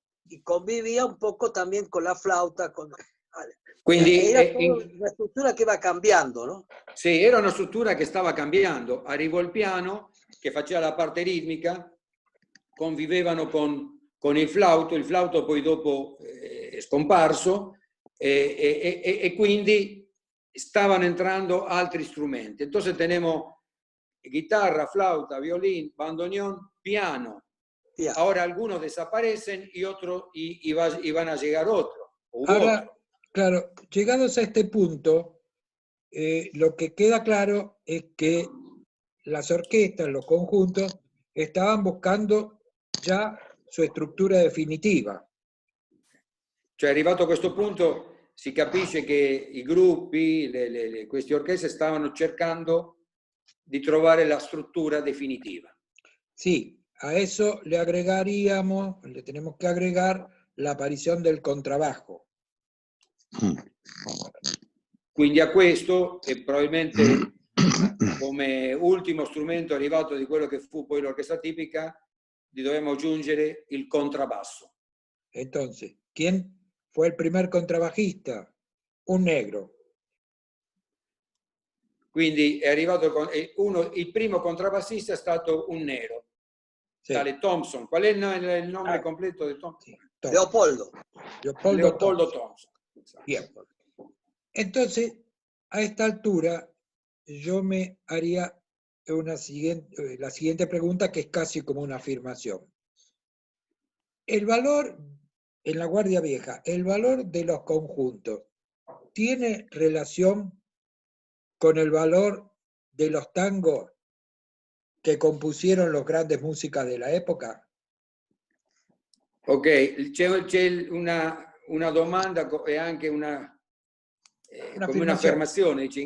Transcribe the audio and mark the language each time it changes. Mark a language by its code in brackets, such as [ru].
[es] Y convivía un poco también con la flauta. [it] Quindi era una struttura che va cambiando, no? Sì, era una struttura che stava cambiando. Arrivò il piano che faceva la parte ritmica, convivevano con il flauto poi dopo è scomparso e quindi stavano entrando altri strumenti. [es] Entonces tenemos guitarra, flauta, violín, bandoneón, piano. Ahora algunos desaparecen y otros y van a llegar otros. Ahora, claro, llegados a este punto, lo que queda claro es que las orquestas, los conjuntos, estaban buscando già su struttura definitiva. [it] Cioè, arrivato a questo punto, si capisce che i gruppi, queste orchestre stavano cercando di trovare la struttura definitiva. [es] Sí, a eso le agregaríamos, le tenemos que agregar la aparición del contrabajo. [it] Quindi a questo, e probabilmente come ultimo strumento arrivato di quello che fu poi l'orchestra tipica, gli dovevamo aggiungere il contrabbasso. [es] Entonces, ¿quién fue el primer contrabajista? Un negro. [it] Quindi è arrivato il primo contrabbassista è stato un nero, sì. Tale Thompson. Qual è il nome completo di Thompson? [es] Sí, Leopoldo Thompson. Bien. Entonces, a esta altura, yo me haría la siguiente pregunta, que es casi como una afirmación. El valor, en la Guardia Vieja, el valor de los conjuntos, ¿tiene relación con el valor de los tangos que compusieron los grandes músicas de la época? [it] Ok, c'è una domanda e anche come un'affermazione.